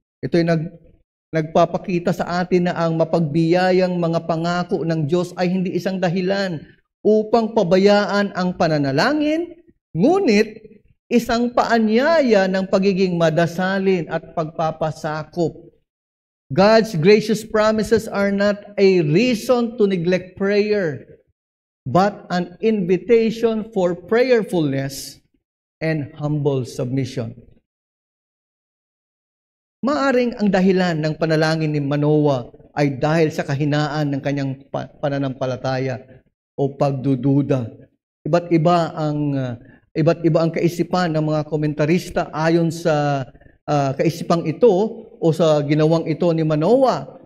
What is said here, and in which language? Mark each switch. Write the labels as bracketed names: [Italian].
[Filipino] Ito'y nagpapakita sa atin na ang mapagbiyayang mga pangako ng Diyos ay hindi isang dahilan upang pabayaan ang pananalangin, ngunit isang paanyaya ng pagiging madasalin at pagpapasakop. [English] God's gracious promises are not a reason to neglect prayer, but an invitation for prayerfulness and humble submission. [Filipino] Maaring ang dahilan ng panalangin ni Manoah ay dahil sa kahinaan ng kanyang pananampalataya o pagdududa. Iba't iba ang kaisipan ng mga komentarista ayon sa kaisipang ito o sa ginawang ito ni Manoah.